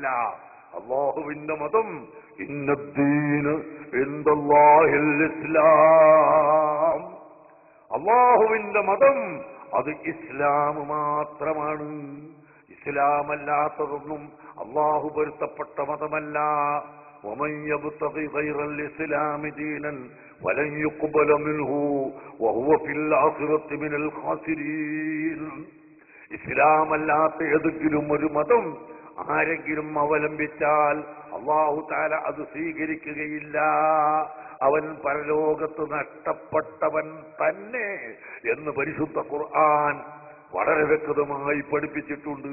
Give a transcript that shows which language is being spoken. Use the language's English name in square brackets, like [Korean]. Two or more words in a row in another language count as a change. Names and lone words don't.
[Malayalam] അല്ലാഹുവിന്റെ മതം [Arabic] إن الدين عند الله الإسلام, [Malayalam] അല്ലാഹുവിന്റെ മതം അത് ഇസ്ലാം മാത്രമാണ്. ഇസ്ലാമല്ലാത്തതൊന്നും അല്ലാഹു പൊരുത്തപ്പെട്ട മതമല്ല. [Arabic] ومن يبتغي غير الإسلام دينا فلن يقبل منه وهو في الآخرة من الخاسرين. [Malayalam] ഇസ്ലാമല്ലാത്ത ഏതെങ്കിലും ഒരു മതം ആരെങ്കിലും അവലംബിച്ചാൽ അല്ലാഹു തആല അത് സ്വീകരിക്കുകയില്ല. അവൻ പരലോകത്ത് നഷ്ടപ്പെട്ടവൻ തന്നെ എന്ന് പരിശുദ്ധ ഖുർആൻ വളരെ വ്യക്തമായി പഠിപ്പിച്ചിട്ടുണ്ട്.